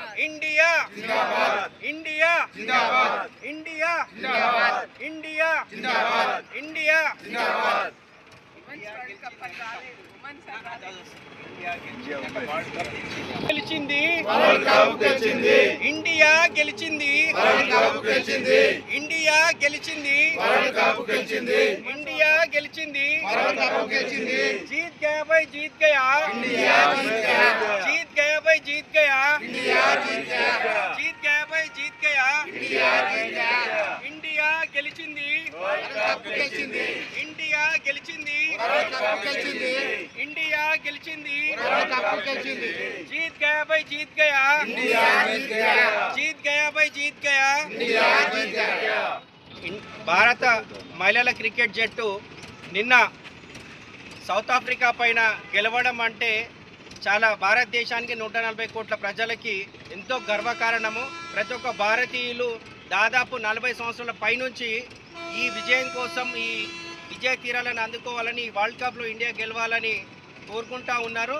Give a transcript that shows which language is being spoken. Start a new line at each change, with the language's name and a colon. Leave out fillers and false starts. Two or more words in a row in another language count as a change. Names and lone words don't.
Telugu: ఇండియా జిందాబాద్ ఇండియా జిందాబాద్ ఇండియా జిందాబాద్ ఇండియా జిందాబాద్ ఇండియా జిందాబాద్ గెలిచింది ఇండియా గెలిచింది ఇండియా గెలిచింది ఇండియా గెలిచింది
Hindi: जीत गया भाई जीत गया जीत गया भाई जीत गया जीत गया भाई जीत गया इंडिया గెలిచింది
Telugu: ఇండియా గెలిచింది ఇండియా గెలిచింది
Hindi: जीत गया भाई जीत गया जीत गया भाई जीत गया
Telugu: భారత మహిళల క్రికెట్ జట్టు నిన్న సౌత్ ఆఫ్రికా పైన గెలవడం అంటే చాలా భారతదేశానికి 140 కోట్ల ప్రజలకి ఎంతో గర్వకారణము. ప్రతి ఒక్క భారతీయులు దాదాపు 40 సంవత్సరాల పైనుంచి ఈ విజయం కోసం ఈ విజయ తీరాలను అందుకోవాలని వరల్డ్ కప్లో ఇండియా గెలవాలని కోరుకుంటా ఉన్నారు.